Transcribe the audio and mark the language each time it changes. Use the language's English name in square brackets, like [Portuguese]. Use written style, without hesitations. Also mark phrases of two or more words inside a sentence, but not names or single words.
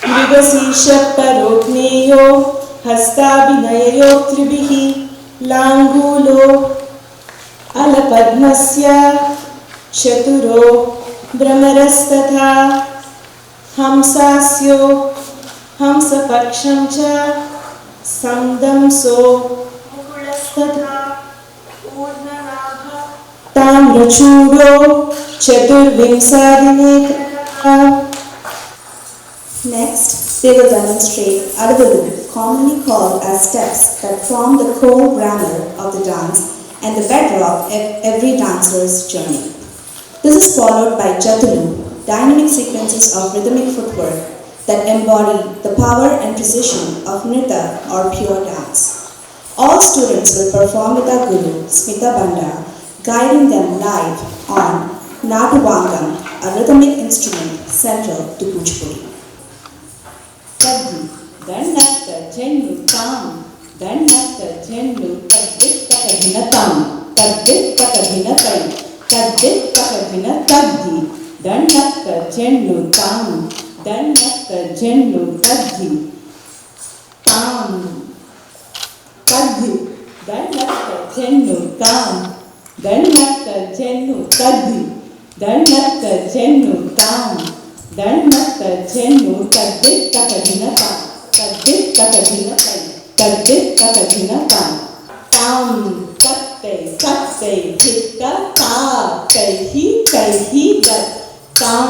[Sanskrit] मृगशीर्षपरोज्ञेयो हस्ताभिनययो त्रिभिः लाङ्गूलो अलपद्मस्य चतुरो भ्रमरस्तथा हंसास्यो हंसपक्षं च संदंसो मुकुलस्तथा पूर्णनाभः ताम्रचूडो चतुर्विंशादिनेत्रः. [English] Next, they will demonstrate Adavalu, commonly called as steps that form the core grammar of the dance and the bedrock of every dancer's journey. This is followed by Jatulu, dynamic sequences of rhythmic footwork that embody the power and precision of Nritta or pure dance. All students will perform with our guru, Smita Banda, guiding them live on Natuvangam, a rhythmic instrument central to Kuchipudi. Taddi, Dannatta Jennu Tam, Dannatta Jennu Taddit Takadhinatam, Taddit Takadhinatai, Taddit Takadhina Taddi, Dannatta Jennu Tam, Dannatta Jennu Taddi, Tam, Taddi, Dannatta Jennu Tam, Dannatta Jennu Taddi, Dannatta Jennu Tam, Dannatta Jennu Taddit Takadhinatam, Taddit Takadhinatai, Taddit Takadhinatam, Tam, Tatte, Tatte, Hitta, Ta, Taihi, Taihi, Gat, Tam,